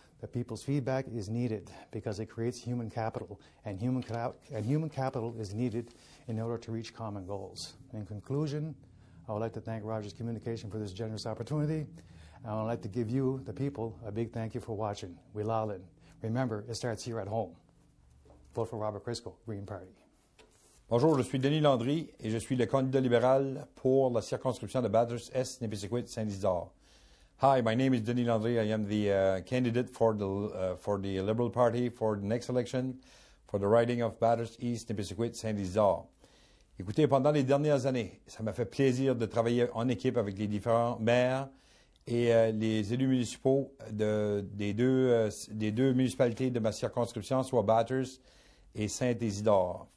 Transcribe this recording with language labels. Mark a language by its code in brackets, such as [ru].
[en] The people's feedback is needed because it creates human capital, and human capital is needed in order to reach common goals. In conclusion, I would like to thank Rogers Communication for this generous opportunity. And I would like to give you, the people, a big thank you for watching. Wilalin. Remember, it starts here at home. Vote for Robert Christgau, Green Party. [fr] Bonjour, je suis Denis Landry et je suis le candidat libéral pour la circonscription de Bathurst-Est, Nipisiguit, Saint-Isidore. [en] Hi, my name is Denis Landry. I am the candidate for the Liberal Party for the next election for the riding of Bathurst-East, Nipisiguit, Saint-Isidore. [fr] Écoutez, pendant les dernières années, ça m'a fait plaisir de travailler en équipe avec les différents maires et les élus municipaux des deux municipalités de ma circonscription, soit Bathurst et Saint-Isidore.